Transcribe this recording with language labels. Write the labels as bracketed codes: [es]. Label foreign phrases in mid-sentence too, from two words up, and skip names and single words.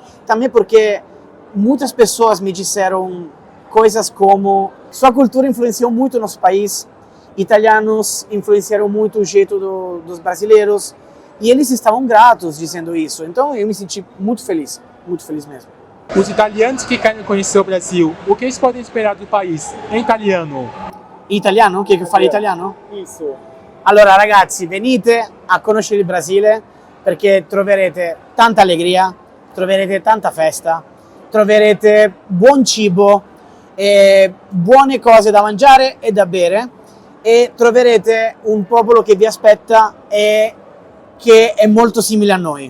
[pt] Também porque muitas pessoas me disseram coisas como: sua cultura influenciou muito o nosso país, italianos influenciaram muito o jeito dos brasileiros, e eles estavam gratos dizendo isso. Então eu me senti muito feliz mesmo. Os italianos que querem conhecer o Brasil, o que eles podem esperar do país em italiano? [it] In italiano? Che fare italiano? [pt] Isso. [it] Allora ragazzi, venite a conoscere il Brasile perché troverete tanta allegria, troverete tanta festa, troverete buon cibo, buone cose da mangiare e da bere, e troverete un popolo che vi aspetta e che è molto simile a noi.